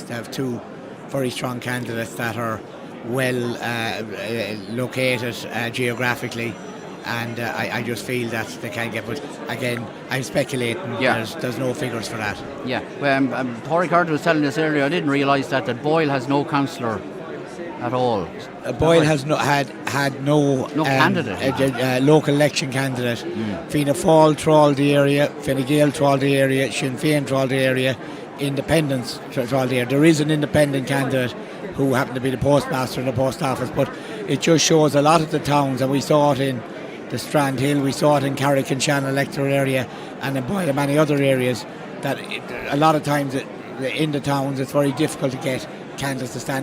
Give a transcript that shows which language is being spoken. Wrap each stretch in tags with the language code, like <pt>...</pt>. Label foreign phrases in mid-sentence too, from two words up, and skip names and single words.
<en>They have 2 very strong candidates that are well located geographically, and I just feel that they can get. But again, I'm speculating. Yeah. There's no figures for that. Yeah. Tory Carter was telling us earlier, I didn't realise that Boyle has no councillor at all. Boyle has had no candidate. Local election candidate. Fianna Fáil trawled the area, Fine Gael trawled the area, Sinn Féin trawled the area, Independents trawled the area. There is an independent candidate who happened to be the postmaster in the post office, but it just shows a lot of the towns, and we saw it in the Strand Hill, we saw it in Carrick-on-Shannon electoral area, and in Boyle and many other areas, that a lot of times in the towns it's very difficult to get candidates to stand.</en>